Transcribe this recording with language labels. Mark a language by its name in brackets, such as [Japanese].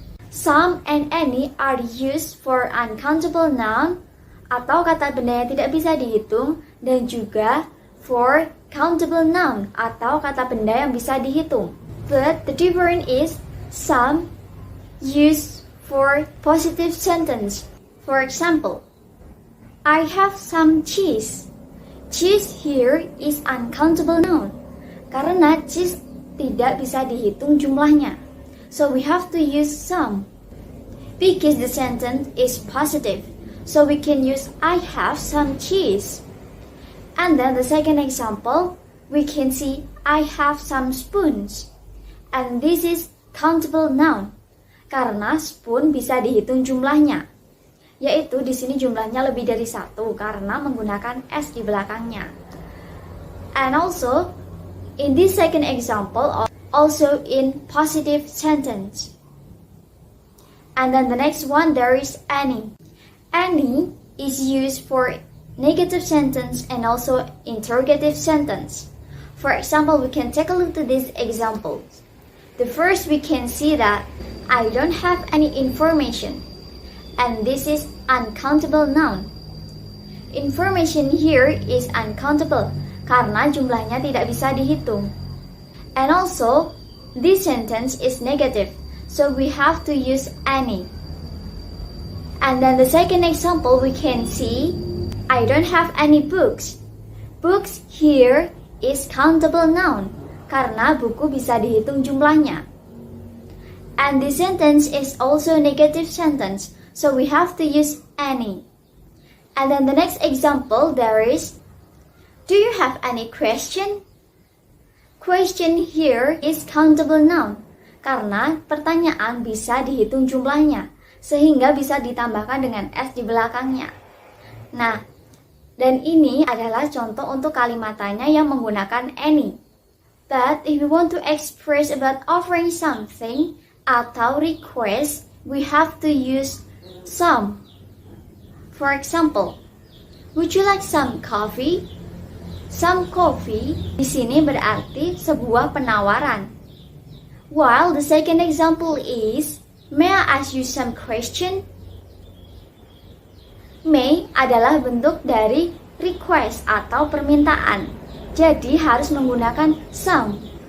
[English] Some and any are used for uncountable noun [Indonesian] atau kata benda yang tidak bisa dihitung, dan juga [English] for countable noun [Indonesian] atau kata benda yang bisa dihitung. [English] But the difference is some used for positive sentence. For example, I have some cheese. Cheese here is uncountable noun. [Indonesian] Karena cheese tidak bisa dihitung jumlahnya. [English] So we have to use some. Because the sentence is positive. So we can use I have some cheese. And then the second example, we can see I have some spoons. And this is countable noun. [Indonesian] Karena spoon bisa dihitung jumlahnya. Yaitu di sini jumlahnya lebih dari 1 karena menggunakan S di belakangnya. [English] And also, in this second example, also in positive sentence. And then the next one, there is any. Any is used for negative sentence and also interrogative sentence. For example, we can take a look to these examples. The first, we can see that I don't have any information. And this is uncountable noun. Information here is uncountable [Indonesian] karena jumlahnya tidak bisa dihitung. [English] And also, this sentence is negative, so we have to use any. And then the second example, we can see I don't have any books. Books here is countable noun [Indonesian] karena buku bisa dihitung jumlahnya. [English] And this sentence is also a negative sentence, so we have to use any. And then the next example, there is, do you have any question? Question here is countable noun [Indonesian] karena pertanyaan bisa dihitung jumlahnya sehingga bisa ditambahkan dengan S di belakangnya. Nah, dan ini adalah contoh untuk kalimat tanya yang menggunakan any. [English] But if we want to express about offering something [Indonesian] atau request, [English] we have to use some. For example, would you like some coffee? [Indonesian] Some coffee di sini berarti sebuah penawaran. [English] While the second example is, may I ask you some question? [Indonesian] May adalah bentuk dari request atau permintaan. Jadi harus menggunakan some.